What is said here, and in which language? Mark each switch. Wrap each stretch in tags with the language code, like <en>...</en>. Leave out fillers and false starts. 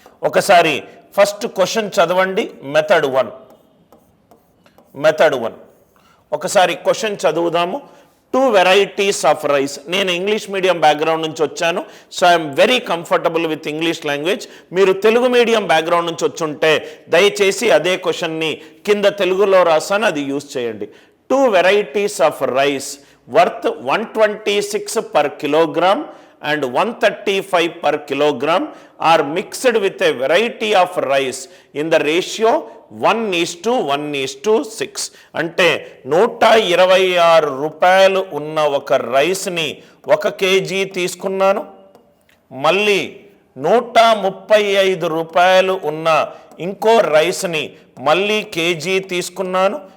<te>ఒకసారి first question చదవండి. Method 1 ఒకసారి క్వశ్చన్ చదువుదాము.</te> <en>2 varieties of rice.</en> <te>నేను ఇంగ్లీష్ మీడియం బ్యాక్గ్రౌండ్ నుంచి వచ్చాను, so</te> <en>I'm very comfortable with English language.</en> <te>మీరు తెలుగు మీడియం బ్యాక్గ్రౌండ్ నుంచి వచ్చుంటే దయచేసి అదే క్వశ్చన్ని కింద తెలుగులో రాసాను, అది యూజ్ చేయండి.</te> <en>2 varieties of rice worth 126 per kilogram and 135 per kilogram are mixed with a variety of rice in the ratio 1:1:6.</en> <te>అంటే 126 రూపాయలు ఉన్న ఒక రైస్ని 1 కేజీ తీసుకున్నాను. మళ్ళీ 135 రూపాయలు ఉన్న ఇంకో రైస్ని మళ్ళీ కేజీ తీసుకున్నాను.</te>